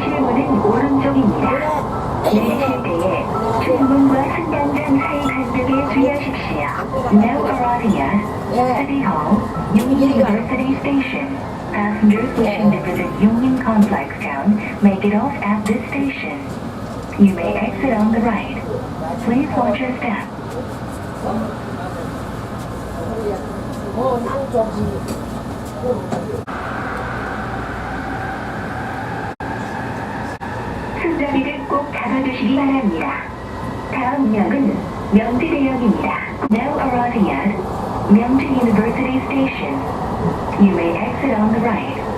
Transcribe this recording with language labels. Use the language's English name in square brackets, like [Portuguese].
[Korean] 내리실 때에 출문과 승강장 사이 간격에 주의하십시오. [English] No arriving at City Hall, Yongin University Station. Passengers wishing to visit Yongin Complex Town may get off at this station. You may exit on the right. Please watch your step. [Korean] 손잡이를 꼭 잡아주시기 바랍니다. 다음 역은 명지대역입니다. [English] Now arriving at Myeongji University Station. You may exit on the right.